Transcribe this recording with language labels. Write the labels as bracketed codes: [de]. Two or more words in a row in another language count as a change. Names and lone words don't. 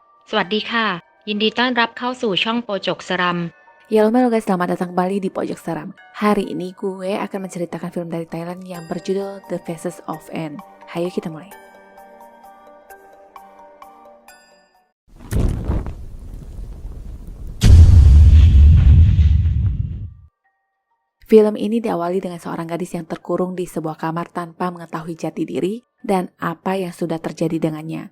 [th] สวัสดีค่ะยินดีต้อนรับเข้าสู่ช่องโปจกสรัม [id] Ya halo guys, selamat datang kembali di Pojok Seram. Hari ini gue akan menceritakan film dari Thailand yang berjudul The Faces of Anne. Hayo kita mulai. Film ini diawali dengan seorang gadis yang terkurung di sebuah kamar tanpa mengetahui jati diri dan apa yang sudah terjadi dengannya.